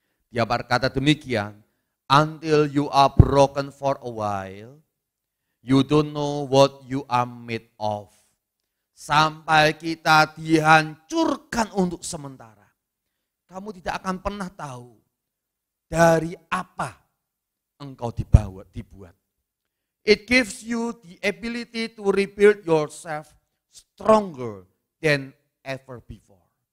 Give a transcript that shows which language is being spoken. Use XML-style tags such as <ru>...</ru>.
<id>Dia berkata demikian,</id> <en>until you are broken for a while, you don't know what you are made of.</en> <id>Sampai kita dihancurkan untuk sementara. Kamu tidak akan pernah tahu dari apa engkau dibuat.</id> <en>It gives you the ability to rebuild yourself stronger than ever before.</en>